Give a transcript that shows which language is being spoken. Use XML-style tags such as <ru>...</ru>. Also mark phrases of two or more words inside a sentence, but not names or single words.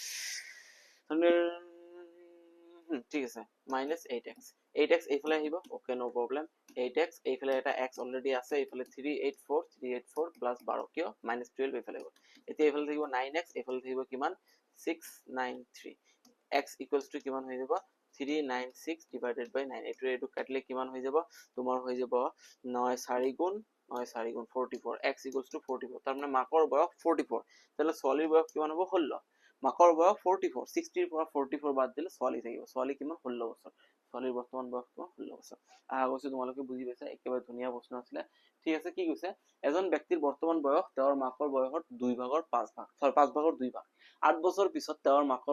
<as>ঠিক আছে minus 8x 8x এইফালে আহিব ওকে</as> <en>no problem</en> <as>8x এইফালে এটা x অলৰেডি আছে এইফালে 384 প্লাস 12 কিয় minus 12 এইফালে গ'ল এতিয়া এইফালে থাকিব 9x এইফালে থাকিব কিমান 693 x</as> <en>equals to</en> <as>কিমান হৈ যাব 396</as> <en>divided by</en> <as>9 এইটো কাটলে কিমান হৈ যাব তোমাৰ হৈ যাব 9 4 গুণ 9 4 গুণ 44 x</as> <en>equals to</en> <as>44 তাৰ মানে মাকৰ বয়স 44 তাহলে ছোৱালীৰ বয়স কিমান হ'ব 16 মাকৰ বয়স 44 60 ৰ পৰা 44 বাদ দিলে ছোৱালী থাকিব ছোৱালী কিমান 16 বছৰ ছোৱালীৰ বৰ্তমান বয়স কিমান 16 বছৰ আহা কৈছে তোমালোকে বুজি পাইছা একেবাৰে ধুনীয়া প্ৰশ্ন আছিলে ঠিক আছে কি কৈছে এজন ব্যক্তিৰ বৰ্তমান বয়স তেওঁৰ মাকৰ বয়সৰ 2 ভাগৰ 5 ভাগ 5 ভাগৰ 2 ভাগ 8 বছৰ পিছত তেওঁৰ</as>